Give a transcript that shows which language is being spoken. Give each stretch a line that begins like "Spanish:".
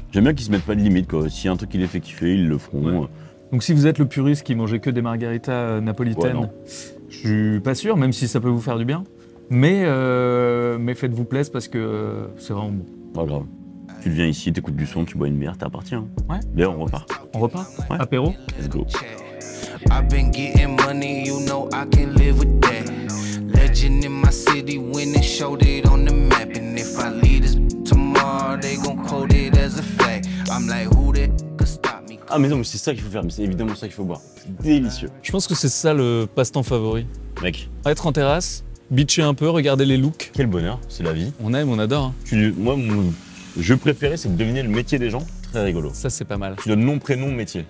French: J'aime bien qu'ils se mettent pas de limite, quoi. S'il y a un truc qui les fait kiffer, ils le feront. Donc si vous êtes le puriste qui mangeait que des margaritas napolitaines, Ouais, non. je suis pas sûr, même si ça peut vous faire du bien. Mais faites-vous plaisir parce que c'est vraiment bon. Pas grave. Tu viens ici, t'écoutes du son, tu bois une bière, t'es reparti. Hein. Ouais. D'ailleurs, on repart. On repart Ouais. Apéro
English: Let's go. I've been getting money, you know I can live with that. Legend in my city, when it showed it on the map. And if I leave this tomorrow, they gon' quote it as a fact. I'm like, who that could stop me?
French: Ah mais non, mais c'est ça qu'il faut faire, mais c'est évidemment ça qu'il faut boire. C'est délicieux. Je pense que c'est ça le passe-temps favori. Mec, Être en terrasse, bitcher un peu, regarder les looks. quel bonheur, c'est la vie. On aime, on adore. Hein. Moi, mon jeu préféré, c'est de deviner le métier des gens. Très rigolo. Ça, c'est pas mal. Tu donnes nom, prénom, métier.